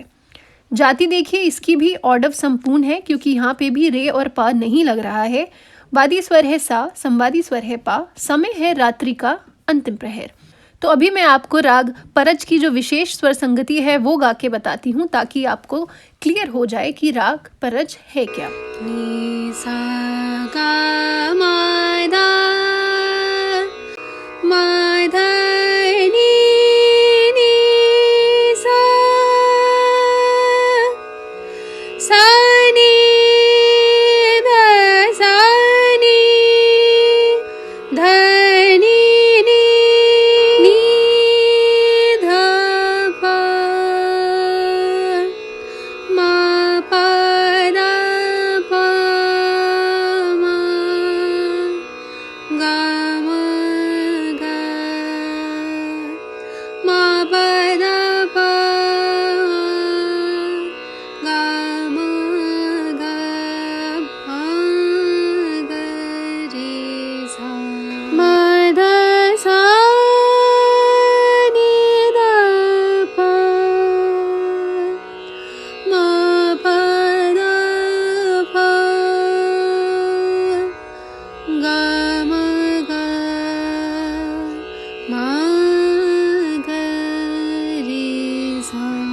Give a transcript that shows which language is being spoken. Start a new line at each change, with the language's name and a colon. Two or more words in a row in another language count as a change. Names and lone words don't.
Hindi: जाति देखिए इसकी भी ऑडव संपूर्ण है, क्योंकि यहाँ पे भी रे और पा नहीं लग रहा है। वादी स्वर है सा, संवादी स्वर है पा। समय है रात्रि का अंतिम प्रहर। तो अभी मैं आपको राग परज की जो विशेष स्वर संगति है वो गा के बताती हूँ, ताकि आपको क्लियर हो जाए कि राग परज है क्या। नि सा गा मा धा मा धा नि नि सा सा नि धा सा नि धा नि नि धा पा मा पा धा पा मा गा मा गा मा पा धा पा गा मा गा मा गा रे सा मा धा सा नि धा पा मा पा धा पा गा मा गा मा गा रे सा।